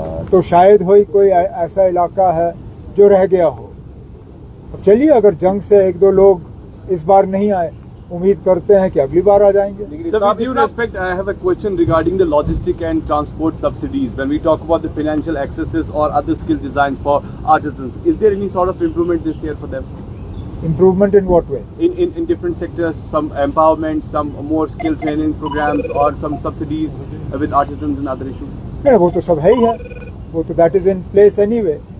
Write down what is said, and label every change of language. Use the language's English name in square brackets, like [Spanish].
[Hindi] तो शायद ही कोई ऐसा इलाका है जो रह गया हो। अब चलिए, अगर जंग से 1-2 लोग इस बार नहीं आए, उम्मीद करते हैं कि अगली बार आ जाएंगे। [English] Sir, with due respect, I have a question regarding the logistic and transport subsidies. When we talk about the financial accesses or other skill designs for artisans, is there any sort of improvement this year for them? Improvement in what way? In different sectors, some empowerment, some more skill training programs, or some subsidies with artisans and other issues? [Hindi] नहीं, वो तो सब है ही है, वो तो [English] that is in place anyway.